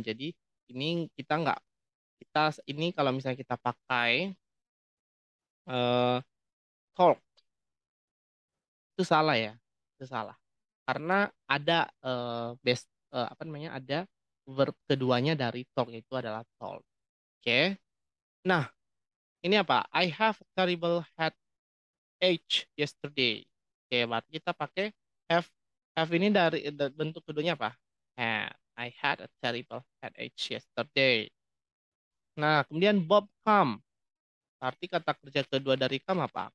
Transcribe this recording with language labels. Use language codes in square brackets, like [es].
[id] Jadi ini kita ini kalau misalnya kita pakai eh, talk itu salah ya. Itu salah. Karena ada apa namanya? Ada verb keduanya dari talk itu adalah talk. Oke. Nah, ini apa? [en] I have a terrible headache yesterday. [id] Oke, berarti kita pakai have. Have ini dari bentuk keduanya apa? [en] Had. I had a terrible headache yesterday. [id] Nah, kemudian [en] Bob come. [id] Arti kata kerja kedua dari come apa?